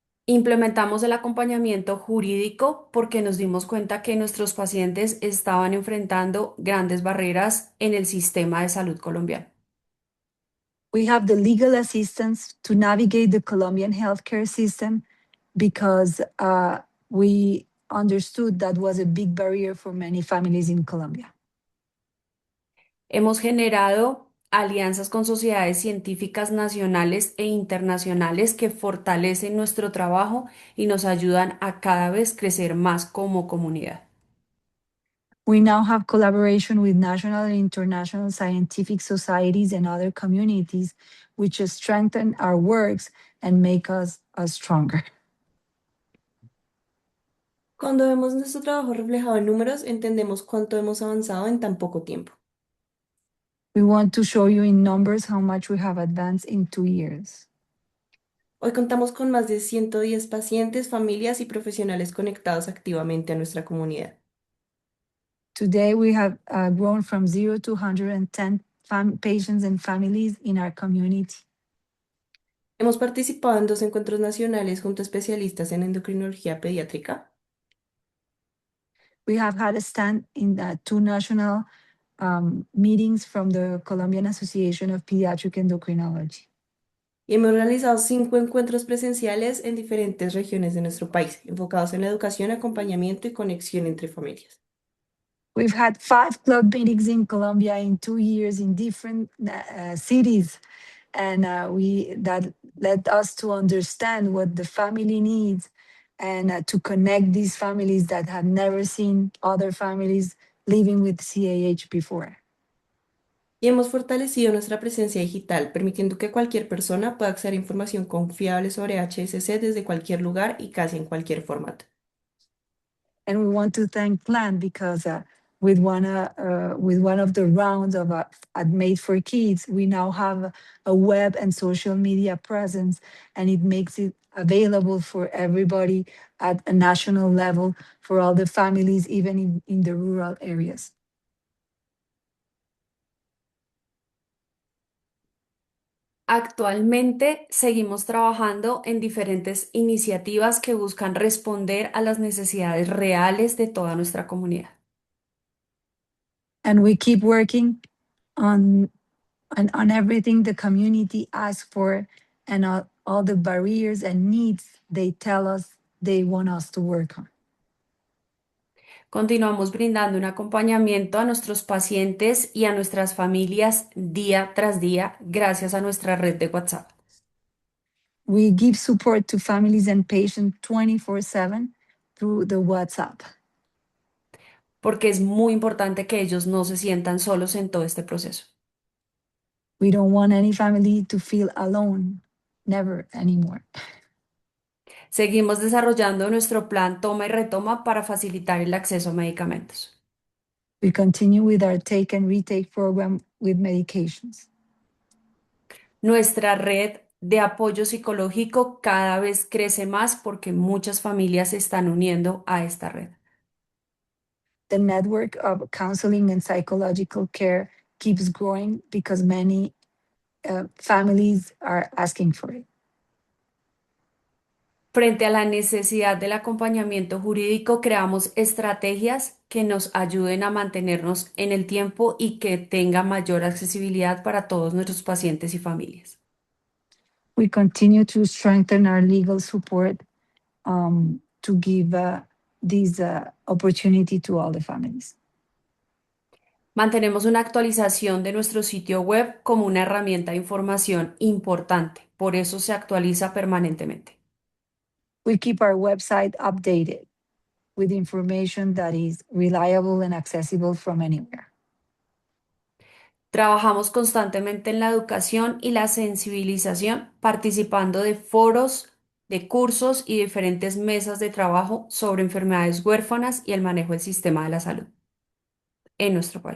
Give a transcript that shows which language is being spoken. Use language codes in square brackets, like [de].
[es] Implementamos el acompañamiento jurídico porque nos dimos cuenta que nuestros pacientes estaban enfrentando grandes barreras en el sistema de salud colombiano. [en] We have the legal assistance to navigate the Colombian healthcare system because we understood that was a big barrier for many families in Colombia. [es] Hemos generado alianzas con sociedades científicas nacionales e internacionales que fortalecen nuestro trabajo y nos ayudan a cada vez crecer más como comunidad. [en] We now have collaboration with national and international scientific societies and other communities, which strengthen our works and make us stronger. [es] Cuando vemos nuestro trabajo reflejado en números, entendemos cuánto hemos avanzado en tan poco tiempo. [en] We want to show you in numbers how much we have advanced in 2 years. [es] Hoy contamos con más de 110 pacientes, familias y profesionales conectados activamente a nuestra comunidad. [en] Today, we have grown from 0 to 110 patients and families in our community. [es] Hemos participado en 2 encuentros nacionales junto a especialistas en endocrinología pediátrica. [en] We have had a stand in 2 national meetings from the Colombian Association of Pediatric Endocrinology. [es] Y hemos realizado 5 encuentros presenciales en diferentes regiones de nuestro país, enfocados en la educación, acompañamiento y conexión entre familias. [en] We've had 5 club meetings in Colombia in 2 years in different cities, and that led us to understand what the family needs and to connect these families that had never seen other families living with CAH before. [es] Y hemos fortalecido nuestra presencia digital, permitiendo que cualquier persona pueda acceder a información confiable sobre HSC desde cualquier lugar y casi en cualquier formato. [en] And we want to thank Plan because with one of the rounds of Made for Kids, we now have a web and social media presence, and it makes it available for everybody at a national level for all the families, even in the rural areas. [es] Actualmente seguimos trabajando en diferentes iniciativas que buscan responder a las necesidades reales de toda nuestra comunidad. [en] And we keep working on everything the community asks for and all the barriers and needs they tell us they want us to work on. [es] Continuamos brindando un acompañamiento a nuestros pacientes y a nuestras familias día tras día gracias a nuestra red de WhatsApp. [en] We give support to families and patients 24/7 through the WhatsApp. [es] Porque es muy importante que ellos no se sientan solos en todo este proceso. [en] We don't want any family to feel alone, never anymore. [es] Seguimos desarrollando nuestro plan toma y retoma para facilitar el acceso a medicamentos. [en] We continue with our take and retake program with medications. [es] Nuestra red de apoyo psicológico cada vez crece más porque muchas familias se están uniendo a esta red. [en] The network of counseling and psychological care keeps growing because many families are asking for it. [es] Frente a la necesidad del acompañamiento jurídico, creamos estrategias que nos ayuden a mantenernos en el tiempo y que tenga mayor accesibilidad para todos nuestros pacientes y familias. [en] We continue to strengthen our legal support to give this opportunity to all the families. [es] Mantenemos una actualización de nuestro sitio web como una herramienta de información importante, por eso se actualiza permanentemente. [en] We keep our website updated with information that is reliable and accessible from anywhere. [es] Trabajamos constantemente en la educación y la sensibilización, participando de foros, de cursos y diferentes mesas de trabajo sobre enfermedades huérfanas y el manejo del sistema de la salud en nuestro país.